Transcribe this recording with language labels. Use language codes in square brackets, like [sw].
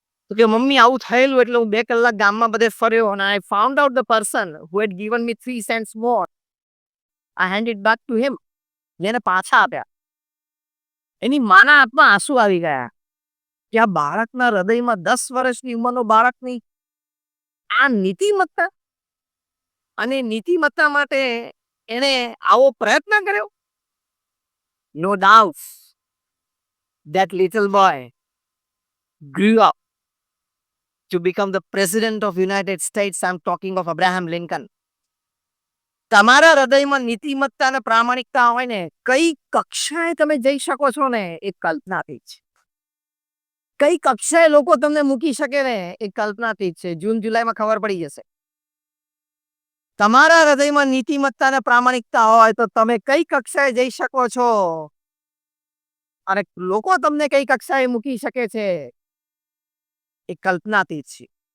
[gu] તો કે મમ્મી આવું થયેલું એટલે હું 2 કલાક ગામમાં બધે ફર્યો અને [en] I found out the person who had given me 3 cents more. I hand it back to him. [gu] એને પાછા આપ્યા. એની માના હાથમાં આંસુ આવી ગયા કે આ બાળકના હૃદયમાં 10 વર્ષની ઉંમરનો બાળકની આ નીતિમત્તા અને નીતિમત્તા માટે એને આવો પ્રયત્ન કર્યો. [en] No doubt that little boy grew up to become the president of United States. I'm talking of Abraham Lincoln. [gu] તમારા હૃદયમાં નીતિમત્તા અને પ્રામાણિકતા હોય ને, કઈ કક્ષાએ તમે જઈ શકો છો ને એ કલ્પનાતીત છે. કઈ કક્ષાએ લોકો તમને મૂકી શકે ને એ કલ્પનાતીત છે. જૂન જુલાઈમાં ખબર પડી જશે. તમારા હૃદયમાં નીતિમત્તા અને પ્રામાણિકતા હોય તો તમે કઈ કક્ષાએ જઈ શકો છો અને લોકો તમને કઈ કક્ષાએ મૂકી શકે છે એ કલ્પનાતીત છે.